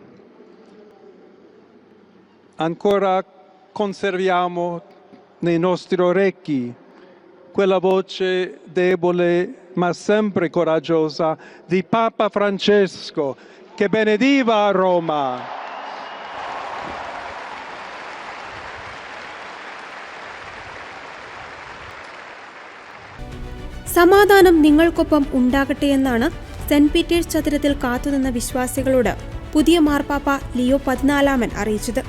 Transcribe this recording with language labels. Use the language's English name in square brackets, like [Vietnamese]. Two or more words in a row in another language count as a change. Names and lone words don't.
[Italian] Ancora conserviamo nei nostri orecchi quella voce debole ma sempre coraggiosa di Papa Francesco che benediva a Roma. [Malayalam] സമാധാനം നിങ്ങൾക്കൊപ്പം ഉണ്ടാകട്ടെ എന്നാണ് സെന്റ് പീറ്റേഴ്സ് ചതുരത്തിൽ കാത്തുനിന്ന വിശ്വാസികളോട് പുതിയ മാർപ്പാപ്പ ലിയോ 14 അറിയിച്ചത്.